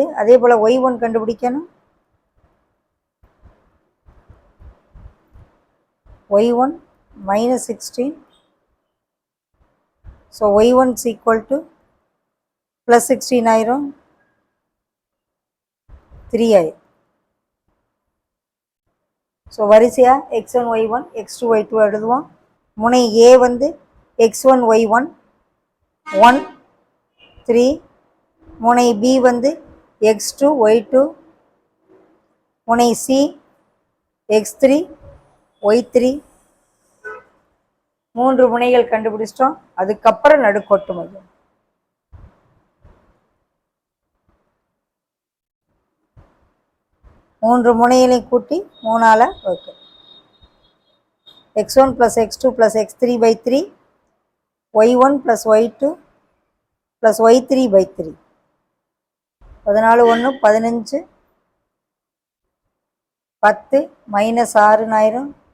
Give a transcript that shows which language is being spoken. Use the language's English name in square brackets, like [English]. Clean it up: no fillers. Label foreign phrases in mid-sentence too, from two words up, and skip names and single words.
[Tamil] அதே போல் y1 கண்டுபிடிக்கணும். y1 -16. ஸோ y1 = +16 ஆயிரும். 3 ஆயிரும். ஸோ வரிசையாக x1 y1 x2 y2 எழுதுவோம். முனை A வந்து x1 y1 1 3, முனை B வந்து x2 y2, முனை C x3 y3. 3 முனைகள் கண்டுபிடிச்சிட்டோம். அதுக்கப்புறம் நடுக்கோட்டு மையம். மூன்று முனைகளையும் கூட்டி 3ஆல் வகுக்க. x1 + x2 + x3/3, y1 + y2 + y3/3. 14 1 15, 10 -6 ஆயிரும்.